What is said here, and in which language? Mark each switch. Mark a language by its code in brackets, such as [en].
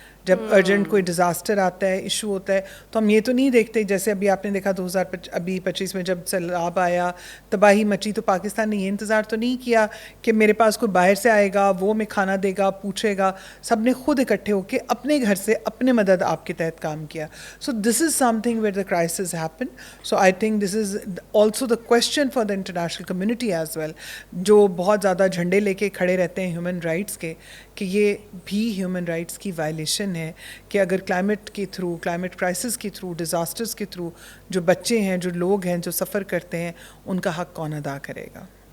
[ur] جب ارجنٹ کوئی ڈیزاسٹر آتا ہے, ایشو ہوتا ہے, تو ہم یہ تو نہیں دیکھتے, جیسے ابھی آپ نے دیکھا 2025 میں جب سیلاب آیا, تباہی مچی, تو پاکستان نے یہ انتظار تو نہیں کیا کہ میرے پاس کوئی باہر سے آئے گا, وہ میں کھانا دے گا, پوچھے گا. سب نے خود اکٹھے ہو کے اپنے گھر سے اپنے مدد آپ کے تحت کام کیا. [en] So this is something where the crisis happen. So I think this is also the question for the international community as well, [ur] جو بہت زیادہ جھنڈے لے کے کھڑے رہتے ہیں ہیومن رائٹس کے, کہ یہ بھی ہیومن رائٹس کی وائلیشن ہے کہ اگر کلائمیٹ کے تھرو, کلائمیٹ کرائسس کے تھرو, ڈیزاسٹرز کے تھرو جو بچے ہیں, جو لوگ ہیں, جو سفر کرتے ہیں, ان کا حق کون ادا کرے گا.